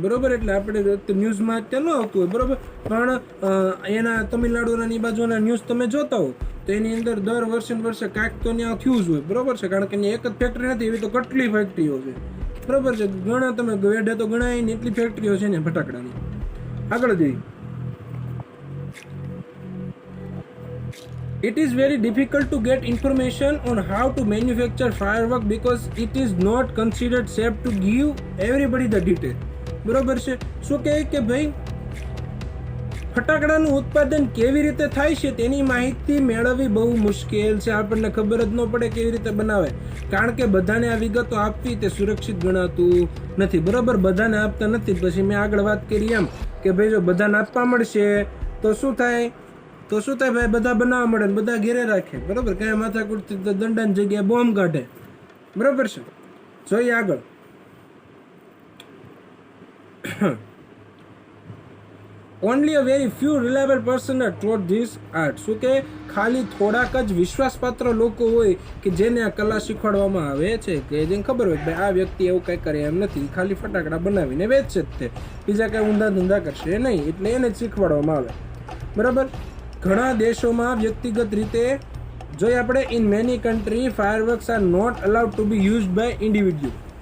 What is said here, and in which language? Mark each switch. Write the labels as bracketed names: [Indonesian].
[Gujarati] બરાબર, એટલે આપણે ન્યૂઝમાં અત્યારે ન આવતું હોય. બરાબર, પણ એના તમિલનાડુના ની બાજુના ન્યૂઝ તમે જોતા હો તો એની અંદર દર વર્ષે કાંઈક તો ત્યાં થયું જ હોય. બરાબર છે, કારણ કે એક જ ફેક્ટરી નથી, એવી તો કેટલી ફેક્ટરીઓ છે. બરાબર છે, ઘણા તમે વેઢે તો ગણાય ને એટલી ફેક્ટરીઓ છે ને ફટાકડાની. આગળ જઈએ. [English] It is very difficult to get information on how to manufacture firework because it is not considered safe to give everybody the detail. [Gujarati] બરોબર છે, શું કહે કે ભાઈ ફટાકડાનું ઉત્પાદન કેવી રીતે થાય છે તેની માહિતી મેળવવી બહુ મુશ્કેલ છે. આપણને ખબર જ ન પડે કેવી રીતે બનાવે, કારણ કે બધાને આ વિગતો આપવી તે સુરક્ષિત ગણાતું નથી. બરાબર, બધાને આપતા નથી. પછી મેં આગળ વાત કરી એમ કે ભાઈ જો બધાને આપવા મળશે તો શું થાય ભાઈ, બધા બનાવવા મળે ને બધા ઘેરે રાખે. બરાબર, કાંઈ માથાકૂટ દંડાની જગ્યાએ બોમ્બ કાઢે. બરાબર છે, જોઈએ આગળ. [English] Only a very few reliable person are taught this art. [Gujarati] શું કે ખાલી થોડાક જ વિશ્વાસપાત્ર લોકો હોય કે જેને આ કલા શીખવાડવામાં આવે છે, કે જેને ખબર હોય ભાઈ આ વ્યક્તિ એવું કંઈ કરે એમ નથી, ખાલી ફટાકડા બનાવીને વેચશે જ તે, બીજા કાંઈ ઊંધા ધંધા કરશે નહીં, એટલે એને જ શીખવાડવામાં આવે. બરાબર, ઘણા દેશોમાં વ્યક્તિગત રીતે જોઈએ આપણે, [English] In many country fireworks are not allowed to be used by individual.